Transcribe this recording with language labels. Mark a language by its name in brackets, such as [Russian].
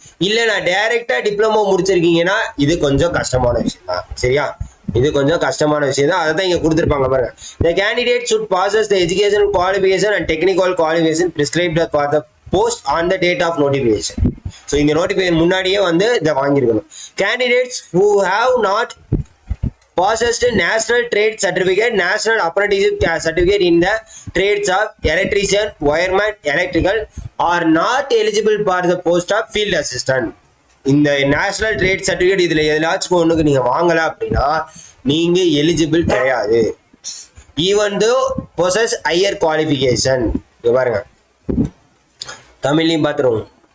[Tamil] இல்ல நான் டைரக்டா டிப்ளமோ முடிச்சிருக்கீங்கன்னா இது கொஞ்சம் கஷ்டமான விஷயம் தான். சரியா, இது கொஞ்சம் கஷ்டமான விஷயம் தான். அதை தான் இங்க கொடுத்துருப்பாங்க பாருங்க. [English] The candidate should possess the education qualification and technical qualification prescribed for the post on the date of notification. [Tamil] So இந்த நோட்டிபிகேஷன் முன்னாடியே வந்து இதை வாங்கியிருக்கணும். [English] Candidates who have not possessed national trade certificate, national apprenticeship certificate in the trades of electrician, wireman, electrical are not eligible for the post of field assistant. [Tamil] இந்த national trade certificate இதுல எதாச்சும் ஒண்ணுக்கு நீங்க வாங்கல அப்படின்னா நீங்க எலிஜிபிள் கிடையாது. [English] Even though possess higher qualification. [Tamil] பாருங்க, தமிழ்லையும் பார்த்துருவோம்.